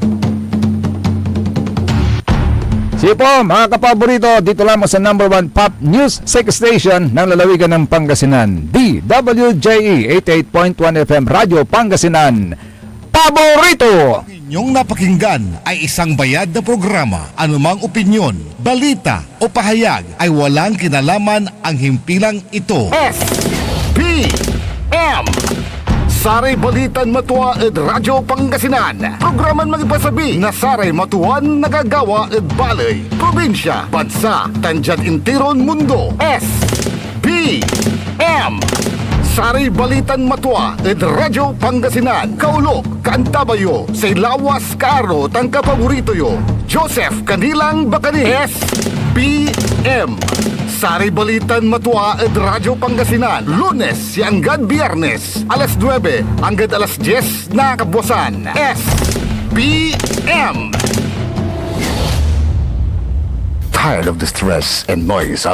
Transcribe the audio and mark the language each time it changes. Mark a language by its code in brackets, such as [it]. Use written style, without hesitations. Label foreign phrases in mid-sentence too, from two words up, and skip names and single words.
[tl] Sipo, mga kapaborito, dito lamang sa #1 Pop News Sex Station ng lalawigan ng Pangasinan, DWJE 88.1 FM Radio Pangasinan. Paborito! Inyong napakinggan ay isang bayad na programa. Anumang opinyon, balita o pahayag ay walang kinalaman ang himpilang ito. [pag] SBM Saray Balitan Matwa ed Radyo Pangasinan. Programan magipasabi na Saray Matuan nagagawa ed balay, probinsya, bansa, tandyan intiron mundo. SBM Saray Balitan Matwa ed Radyo Pangasinan. Kaulok, Kaantabayo, say lawas kaaro tang kapaborito yo. Joseph Kanilang Bakani. SBM Saray Balitan Matwa ed Radyo Pangasinan. [tl] Lunes hanggang Biyernes, alas 9 hanggang alas 10 na kabuwasan. [en] SBM tired of the stress and noise